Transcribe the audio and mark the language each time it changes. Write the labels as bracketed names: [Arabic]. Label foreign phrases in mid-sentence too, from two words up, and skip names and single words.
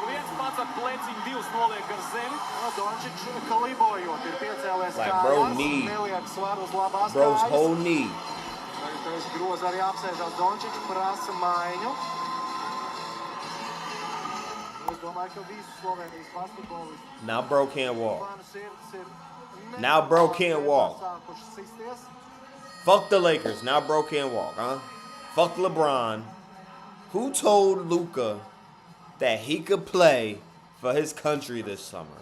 [Latvian] Viens pats ar pleciņu, divs noliek ar zemi. Doncic kalibojot, ir piecēlies [English] like bro knee. [Latvian] Neliek svaru uz labās [English] Bro's [Latvian] kājas. [English] whole knee. [Latvian] Tagad groza arī apsēžās Doncic, prasa maiņu. Es domāju, ka visu Slovenijas basketbolistu. [English] Now bro can't walk. Now bro can't walk. Fuck the Lakers. Now bro can't walk, huh? Fuck LeBron. Who told Luka that he could play for his country this summer?